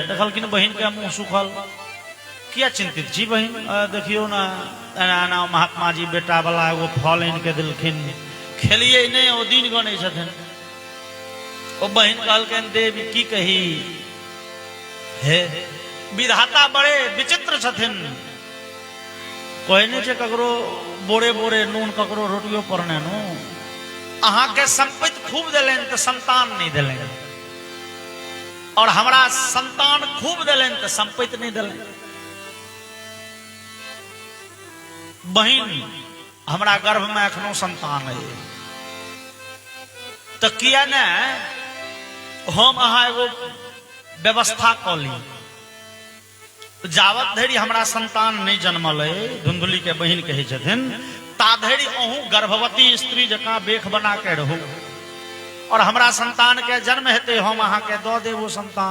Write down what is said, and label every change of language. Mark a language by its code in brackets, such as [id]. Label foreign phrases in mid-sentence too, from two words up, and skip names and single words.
[mai] देखलखिन बहिन के मुंह सुखल, किया चिंतित छी बहिन, देखियो ना एना महात्मा जी बेटा वाला एगो फल आनि के दिलखिन, खेलिए नहीं ओ दिन गनै छथिन। ओ बहिन कहलखिन देवी की कही हे विधाता बड़े विचित्र छथिन। कहने छे ककरो बोरे बोरे नून ककरो रोटियो पर ने नू, अहाँ के संपत्ति खूब देलन तो संतान नहीं देलन, और हमरा संतान खूब देलन तो संपत्ति नहीं देलन। बहिन हमरा गर्भ में एखनो संतान है तो किया ने हम अहाँ एगो व्यवस्था क ली, जावत धरि हमरा संतान नहीं जन्मल है, धुंधुली के बहिन कहे छथिन, ता धरि अहूँ गर्भवती स्त्री जकाँ बेख बना के रहू, और हमरा संतान के जन्म हेते हम अहाँ के दऽ देब वो संतान।